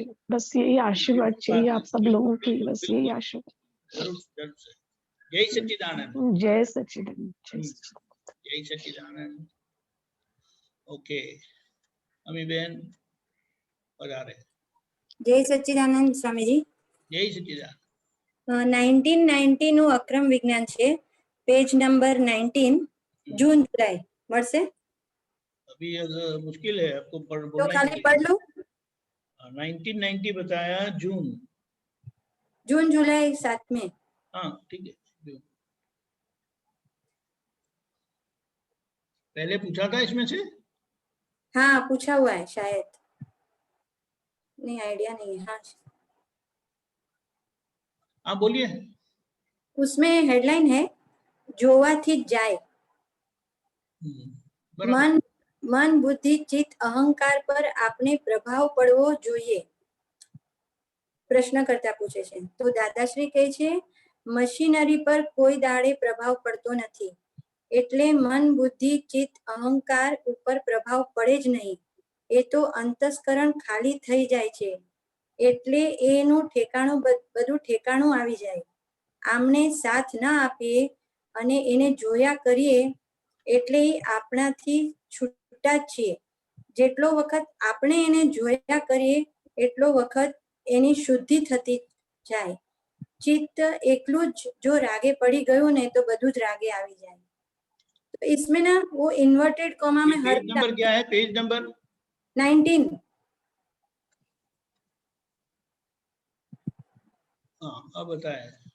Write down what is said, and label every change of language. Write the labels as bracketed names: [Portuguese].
[Hindi] बस यही आशीर्वाद चाहिए आप सब लोगों की, बस यही आशीर्वाद। जरूर जरूर से। जय सच्चिदानंद। जय सच्चिदानंद। जय सच्चिदानंद। ओके, अमी बहन बता रहे। जय सच्चिदानंद स्वामी जी। जय सच्चिदानंद। [Gujarati] 1990 નું અક્રમ વિજ્ઞાન છે, પેજ નંબર 19, [Hindi] जून जुलाई [Gujarati] મળશે? [Hindi] अभी मुश्किल है आपको तो खाली पढ़ लो। 1990 बताया, जून जुलाई साथ में। हाँ ठीक है। पहले पूछा था इसमें से? हाँ पूछा हुआ है शायद, नहीं आइडिया नहीं है। हाँ आप बोलिए। उसमें हेडलाइन है [Gujarati] જોવાથી જાય। मन बुद्धि चित्त अहंकार पर आपने प्रभाव पड़વો જોઈએ। પ્રશ્નકર્તા પૂછે છે તો દાદાશ્રી કહે છે મશીનરી પર કોઈ દાડે પ્રભાવ પડતો નથી, એટલે મન બુદ્ધિ ચિત્ત અહંકાર ઉપર પ્રભાવ પડે જ નહીં। એ તો અંતસ્કરણ ખાલી થઈ જાય છે, એટલે એનું ઠેકાણું બધું ઠેકાણું આવી જાય. આમને સાથ ના આપીએ અને એને જોયા કરીએ એટલે આપણાથી છૂટા છીએ. જેટલો વખત આપણે એને જોયા કરીએ એટલો વખત એની શુદ્ધિ થતી જાય. चित्त एकलू जो रागे पड़ी गयो ने तो बधुज रागे आवी जाए. [Hindi] तो इसमें ना वो इन्वर्टेड कॉमा में हर नंबर क्या है? Page number 19. हाँ, अब बताए.